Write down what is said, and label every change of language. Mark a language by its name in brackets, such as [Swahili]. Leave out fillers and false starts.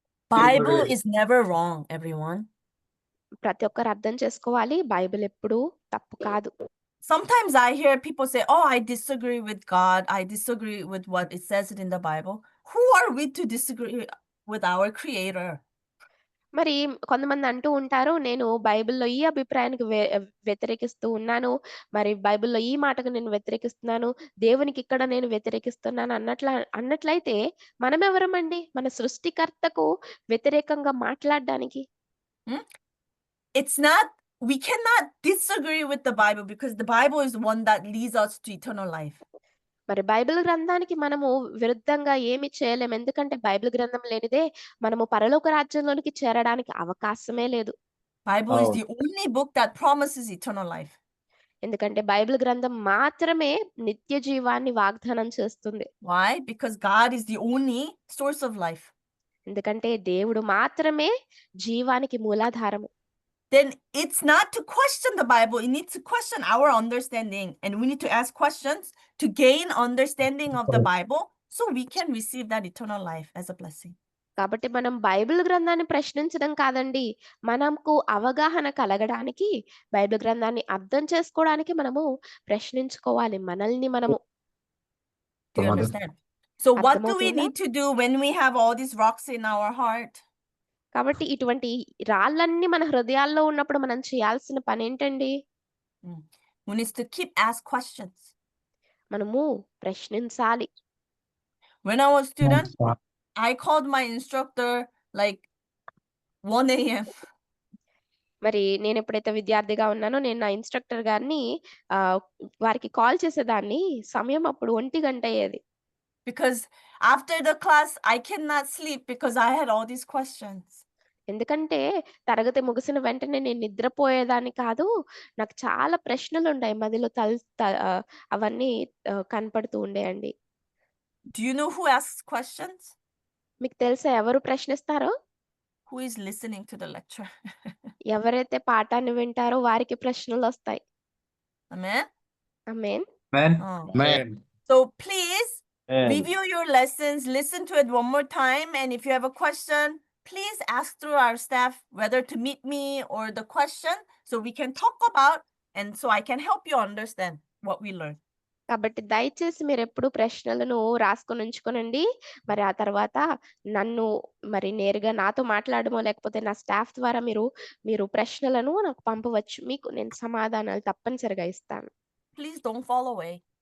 [English] Bible is never wrong, everyone. [Telugu] ప్రతి ఒక్కరు అర్థం చేసుకోవాలి, బైబిల్ ఎప్పుడూ తప్పు కాదు. [English] Sometimes I hear people say, "Oh, I disagree with God. I disagree with what it says in the Bible." Who are we to disagree with our Creator? [Telugu] మరి కొంతమంది అంటూ ఉంటారు, నేను బైబిల్‌లో ఈ అభిప్రాయానికి వ్యతిరేకిస్తూ ఉన్నాను, మరి బైబిల్‌లో ఈ మాటకు నేను వ్యతిరేకిస్తున్నాను, దేవునికి ఇక్కడ నేను వ్యతిరేకిస్తున్నాను అన్నట్లయితే మనం ఎవరమండి మన సృష్టికర్తకు వ్యతిరేకంగా మాట్లాడడానికి? [English] It's not, we cannot disagree with the Bible because the Bible is the one that leads us to eternal life. [Telugu] మరి బైబిల్ గ్రంథానికి మనము విరుద్ధంగా ఏమి చేయలేము. ఎందుకంటే బైబిల్ గ్రంథం లేనిదే మనము పరలోక రాజ్యంలోనికి చేరడానికి అవకాశమే లేదు. [English] Bible is the only book that promises eternal life. [Telugu] ఎందుకంటే బైబిల్ గ్రంథం మాత్రమే నిత్య జీవాన్ని వాగ్దానం చేస్తుంది. [English] Why? Because God is the only source of life. [Telugu] ఎందుకంటే దేవుడు మాత్రమే జీవానికి మూలాధారము. [English] Then it's not to question the Bible, it needs to question our understanding, and we need to ask questions to gain understanding of the Bible so we can receive that eternal life as a blessing. [Telugu] కాబట్టి మనం Bible గ్రంథాన్ని ప్రశ్నించడం కాదండి, మనకు అవగాహన కలగడానికి, Bible గ్రంథాన్ని అర్థం చేసుకోవడానికి మనము ప్రశ్నించుకోవాలి మనల్ని మనము. [English] Do you understand? So what do we [Telugu] అర్థమవుతుందా? [English] need to do when we have all these rocks in our heart? [Telugu] కాబట్టి ఇటువంటి రాళ్ళన్నీ మన హృదయాల్లో ఉన్నప్పుడు మనం చేయాల్సిన పని ఏంటండి? [English] We need to keep ask questions. [Telugu] మనము ప్రశ్నించాలి. [English] When I was a student, I called my instructor like 1 a.m. [Telugu] మరి నేను ఎప్పుడైతే విద్యార్థిగా ఉన్నానో నేను నా ఇన్స్ట్రక్టర్ గారిని వారికి కాల్ చేసేదాన్ని. సమయం అప్పుడు 1 గంట అయ్యేది. [English] Because after the class, I cannot sleep because I had all these questions. [Telugu] ఎందుకంటే తరగతి ముగిసిన వెంటనే నేను నిద్రపోయేదాన్ని కాదు. నాకు చాలా ప్రశ్నలు ఉన్నాయి మదిలో అవన్నీ కనపడుతూ ఉండేయండి. [English] Do you know who asks questions? [Telugu] మీకు తెలుసా ఎవరు ప్రశ్నిస్తారో? [English] Who is listening to the lecture? [Telugu] ఎవరైతే పాఠాన్ని వింటారో వారికి ప్రశ్నలు వస్తాయి. [English] Amen? [Telugu] Amen. Oh. [English] Amen. So please review your lessons, listen to it one more time, and if you have a question, please ask through our staff whether to meet me or the question so we can talk about and so I can help you understand what we learned. [Telugu] కాబట్టి దయచేసి మీరు ఎప్పుడు ప్రశ్నలను రాసుకొని ఉంచుకోనండి. మరి ఆ తర్వాత నన్ను మరి నేరుగా నాతో మాట్లాడమో లేకపోతే నా స్టాఫ్ ద్వారా మీరు ప్రశ్నలను నాకు పంపవచ్చు. మీకు నేను సమాధానాలు తప్పనిసరిగా ఇస్తాను. [English] Please don't fall away.